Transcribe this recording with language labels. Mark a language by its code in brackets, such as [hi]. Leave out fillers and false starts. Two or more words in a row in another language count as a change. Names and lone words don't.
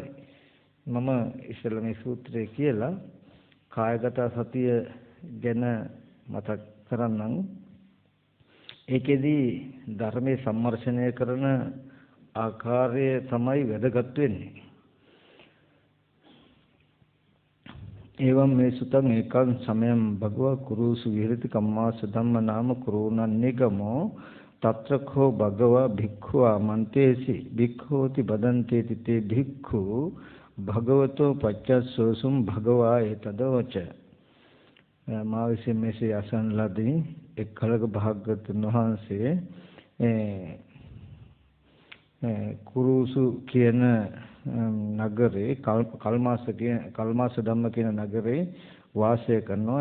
[si] මම ඉස්සෙල්ලා මේ සූත්‍රය කියලා කායගත සතිය ගැන මතක් කරන්නම්. ඒකෙදී ධර්මයේ සම්මර්ෂණය කරන ආකාරය තමයි වැදගත් වෙන්නේ. [pi] එවම් මේ සුතං ඒකං සමයං භගවා කුරුසු විහෙරති කම්මාස ධම්ම නාම කුරුණන්නේගමෝ තත්‍රඛෝ භගවා භික්ඛුවා මන්තේසි භික්ඛෝති බදන්තේති තේ භික්ඛු භගවතෝ පච්චස්සෝසුම් භගවා ඒතදෝච. [si] මා විසින් මෙසේ අසන ලදී එක් කලක භාග්‍යවතුන් වහන්සේ කුරුසු කියන නගරේ කල්මාස ධම්ම කියන නගරේ වාසය කරනවා.